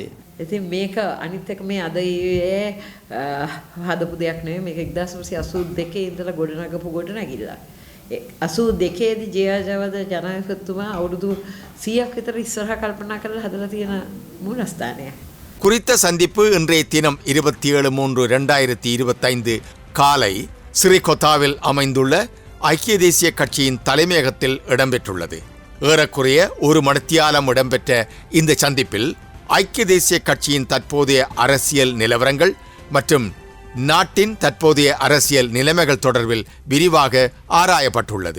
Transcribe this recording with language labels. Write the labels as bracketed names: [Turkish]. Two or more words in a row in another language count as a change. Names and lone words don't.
[Sinhala] ඉතින් මේක අනිත් එක මේ අද ඊයේ හදපු දෙයක් නෙවෙයි. මේක 1982 ඉඳලා ගොඩනගපු ගොඩනැගිල්ල. 82 දී ජයජවද ජනාධිපතිතුමා අවුරුදු 100ක් විතර ඉස්සරහා කල්පනා කරලා හදලා තියෙන මූලස්ථානයක්. [Tamil] குறித்த சந்திப்பு இன்றைய தினம் 27/3/2025 காலை ஸ்ரீகொத்தாவில் அமைந்துள்ள ஐக்கிய தேசிய கட்சியின் தலைமையகத்தில் இடம்பெற்றுள்ளது. ஏறக்குறைய ஒரு மணித்தியாலம் இடம்பெற்ற இந்த சந்திப்பில் ஐக்கிய தேசிய கட்சியின் தற்போதைய அரசியல் நிலவரங்கள் மற்றும் நாட்டின் தற்போதைய அரசியல் நிலைமைகள் தொடர்பில் விரிவாக ஆராயப்பட்டுள்ளது.